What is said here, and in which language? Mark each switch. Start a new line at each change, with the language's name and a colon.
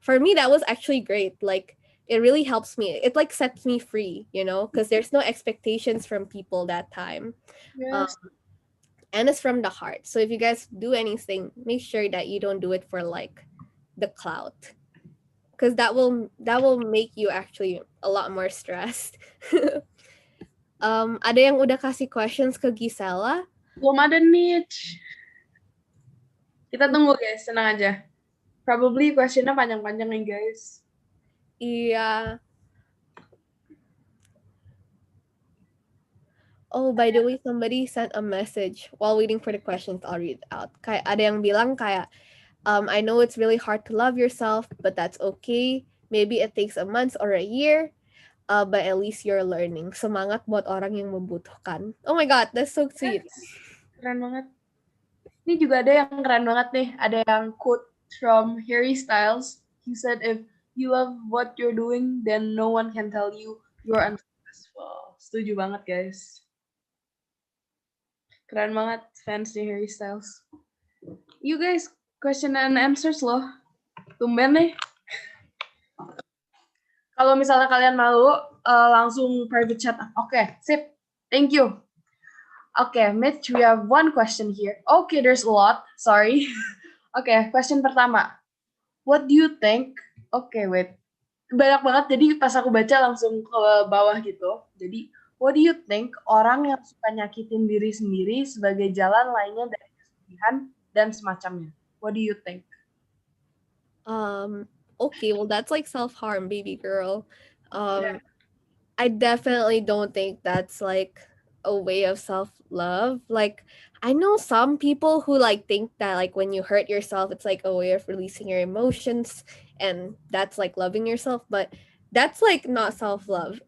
English: For me, that was actually great. Like, it really helps me. It like sets me free, you know, because there's no expectations from people that time. Yes. And it's from the heart. So if you guys do anything, make sure that you don't do it for like the clout. Because that will make you actually a lot more stressed.
Indonesian: Ada yang udah kasih questions ke Gisela? Belum ada niche. Kita tunggu guys, tenang aja. Probably questionnya panjang-panjang nih guys. Iya.
English: Oh, by the way, somebody sent a message while waiting for the questions. I'll read it out.
Indonesian: Kayak ada yang bilang kayak,
English: I know it's really hard to love yourself, but that's okay. Maybe it takes a month or a year, but at least you're learning.
Indonesian: Semangat buat orang yang membutuhkan.
English: Oh my God, that's so sweet.
Indonesian: Yes. Keren banget. Ini juga ada yang keren banget nih. Ada yang
English: quote from
Indonesian: Harry Styles.
English: He said, if you love what you're doing, then no one can tell you you're unsuccessful.
Indonesian: Setuju banget, guys. Keren banget fans nih Harry Styles.
English: You guys, question and answers
Indonesian: loh. Tumben nih. Kalau misalnya kalian malu, langsung private chat. Oke, sip.
English: Thank you. Okay, Mitch, we have one question here. Okay, there's a lot. Sorry. Okay, question pertama. What do you think? Okay, wait.
Indonesian: Banyak banget, jadi pas aku baca langsung ke bawah gitu. Jadi,
English: what do you think
Indonesian: orang yang suka nyakitin diri sendiri sebagai jalan lainnya dari kesedihan dan semacamnya?
English: What do you think? Okay, well, that's like self-harm, baby girl. Yeah. I definitely don't think that's like a way of self-love. Like, I know some people who like think that like when you hurt yourself, it's like a way of releasing your emotions and that's like loving yourself, but that's like not self-love.